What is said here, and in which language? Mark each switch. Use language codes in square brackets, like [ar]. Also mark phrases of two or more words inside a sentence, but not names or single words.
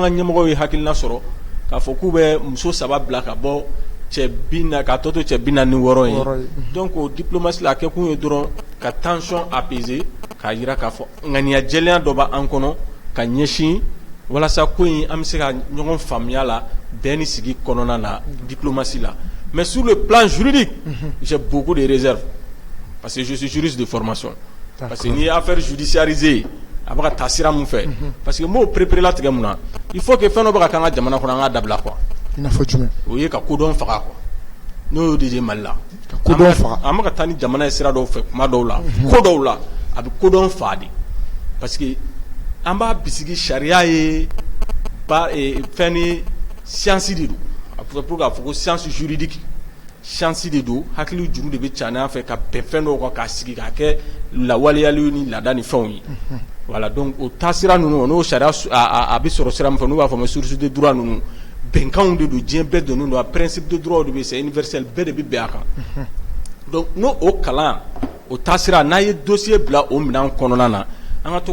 [bm] ka ɲɛmɔgɔw ye hakilina sɔrɔ k'a fɔ k'u bɛ muso 3 bila ka bɔ cɛ 40 ka tɔ to cɛ 46 ye donc o diplomatie la a kɛ kun ye dɔrɔn ka [fr] tension apaiser [bm] k'a jira k'a fɔ ŋaniya jɛlenya dɔ b'an kɔnɔ ka ɲɛsin walasa ko in an bɛ se ka ɲɔgɔn faamuya la bɛn ni sigi kɔnɔna na diplomatie la [fr] mais sur le plan juridique j'ai beaucoup de réserves parce que je suis juriste de formation parce que [bm] n'i ye [fr] affaire judiciarisée [bm] a bɛ ka taa sira mun fɛ [fr] parce que [bm] n b'o préparé la tigɛ mun na [fr] il faut que [bm] fɛn dɔ bɛ ka k'an ka jamana kɔnɔ an k'a dabila quoi i n'a fɔ jumɛn o ye ka kodɔn faga quoi n'o y'o de ye Mali la ka kodɔn faga an bɛ ka taa ni jamana ye sira dɔw fɛ kuma dɔw la ko dɔw la a bɛ kodɔn faga de [fr] parce que [bm] an b'a bisigi sariya ye fɛn ni science de don pour k'a fɔ ko [fr] science juridique [bm] science de don hakili juru de bɛ caani an fɛ ka bɛn fɛn dɔw kan k'a sigi k'a kɛ lawaleyali ni laada ni fɛnw ye voilà donc o taasira ninnu n'o sariya a bɛ sɔrɔ sira min fɛ n'u b'a fɔ ma [fr] source de droit [bm] ninnu bɛnkanw de don diɲɛ bɛɛ donnen don a [fr] principe de droit [bm] de bɛ [fr] c'est universel [bm] bɛɛ de bɛ bɛn a kan donc n'o o kalan o taasira n'a ye dossier bila o minɛn kɔnɔna na an ka to